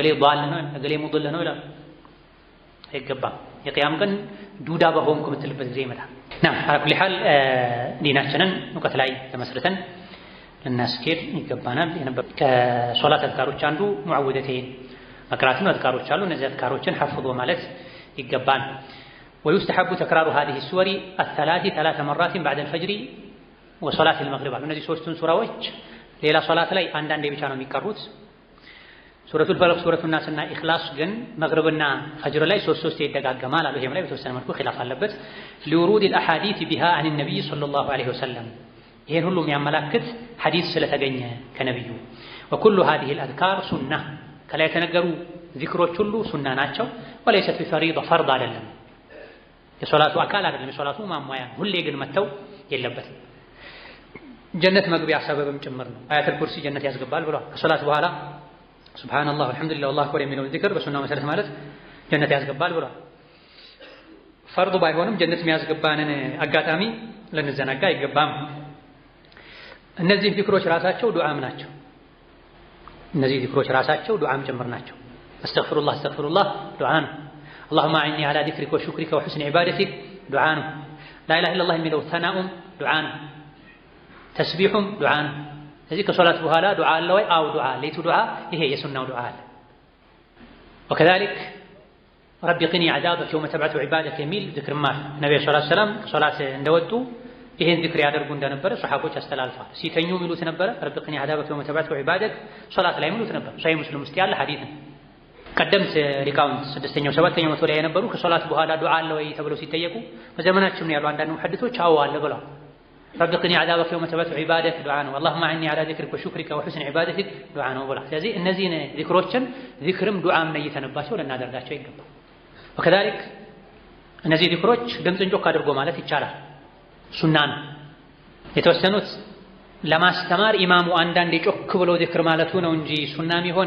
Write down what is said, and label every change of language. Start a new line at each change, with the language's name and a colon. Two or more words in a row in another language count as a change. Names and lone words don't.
Amharic: ዷል ነው፣ እገሌ ሙድል ነው ይላል። አይገባም። የቂያም ቀን ዱዳ በሆንኩ የምትልበት ጊዜ ይመጣል።
Arabic: على كل حال
Amharic: ዲናችንን እውቀት ላይ ተመስርተን ልናስኬድ ይገባናል። ከሶላት አዝካሮች አንዱ ሙዓዊዘቴን መቅራት ነው። አዝካሮች አሉ። እነዚህ አዝካሮችን ሐፍዞ ማለት ይገባል።
Arabic: ويستحب تكرار هذه السور الثلاث 3 مرات بعد الفجر وصلاة المغرب።
Amharic: እነዚህ ሶስቱን ሱራዎች ሌላ ሶላት ላይ አንዳንዴ ብቻ ነው የሚቀሩት። ሱረቱል ፈለቅ ሱረቱን ናስና ኢኽላስ ግን መግሪብና ፈጅር ላይ 3 ይደጋገማል አሉ። ይሄም ላይ በተወሰነ መልኩ ኺላፍ አለበት።
Arabic: لورود الأحاديث بها عن النبي صلى الله عليه وسلم
Amharic: ይሄን ሁሉ የሚያመላክት ሐዲስ ስለተገኘ ከነብዩ
Arabic: وكل هذه الأذكار سنة
Amharic: ከላይ የተነገሩ ዚክሮች ሁሉ ሱና ናቸው።
Arabic: وليست بفريضة
Amharic: ፈርድ አይደለም፣ የሶላቱ አካል አይደለም፣ የሶላቱ ማሟያ ሁሌ ግን መተው የለበትም። ጀነት መግቢያ ሰበብም ጭምር ነው። አያተል ኩርሲ ጀነት ያስገባል ብሏል። ከሶላት በኋላ
Arabic: سبحان الله والحمد لله والله أكبر
Amharic: የሚለውን ዚክር በሱናው መሰረት ማለት ጀነት ያስገባል ብሏል። ፈርዱ ባይሆንም ጀነት የሚያስገባንን አጋጣሚ ልንዘናጋ አይገባም። እነዚህ ዚክሮች ራሳቸው ዱዓም ናቸው። እነዚህ ዚክሮች ራሳቸው ዱዓም ጭምር ናቸው።
Arabic: أستغفر الله أستغفر الله
Amharic: ዱዓ ነው።
Arabic: اللهم أعني على ذكرك وشكرك وحسن عبادتك
Amharic: ዱዓ ነው።
Arabic: لا إله إلا الله
Amharic: የሚለው ተናኡም ዱዓ ነው። ተስቢሑም ዱዓ ነው። ስለዚህ ከሶላት በኋላ ዱዓ አለ ወይ? አው ዱዓ ሌቱ ዱዓ ይሄ የሱናው ዱዓ አለ።
Arabic: وكذلك رب قني عذابك يوم تبعث عبادك
Amharic: የሚል ዚክርም አለ። ነብዩ
Arabic: صلى الله عليه وسلم
Amharic: ከሶላት እንደወጡ ይሄን ዚክር ያደርጉ እንደነበረ ሱሐቦች አስተላልፈዋል። ሲተኙ የሚሉት ነበረ
Arabic: رب قني عذابك يوم تبعث عبادك፣
Amharic: ሶላት ላይ የሚሉት ነበር። ሶሒህ ሙስሊም ውስጥ ያለ ሐዲስ ነው። ቀደምት ሊቃውንት 6ኛው 7ኛው መቶ ላይ የነበሩ ከሶላት በኋላ ዱዓ አለ ወይ ተብለው ሲጠየቁ በዘመናችን ያሉ አንዳንድ ሙሐዲሶች አዎ አለ ብለዋል።
Arabic: رب قني عذابك يوم تبعث عبادك
Amharic: ዱዓ ነው።
Arabic: اللهم عني على ذكرك وشكرك وحسن عبادتك
Amharic: ዱዓ ነው ብለዋል። ስለዚህ እነዚህን ዚክሮችን ዚክርም ዱዓም ነይተንባቸው ልናደርጋቸው ይገባል። وكذلك እነዚህ ዚክሮች ድምፅን ጮክ አድርጎ ማለት ይቻላል። ሱና ነው። የተወሰኑት ለማስተማር ኢማሙ አንዳንዴ ጮክ ብሎ ዚክር ማለቱ ነው እንጂ ሱና የሚሆነው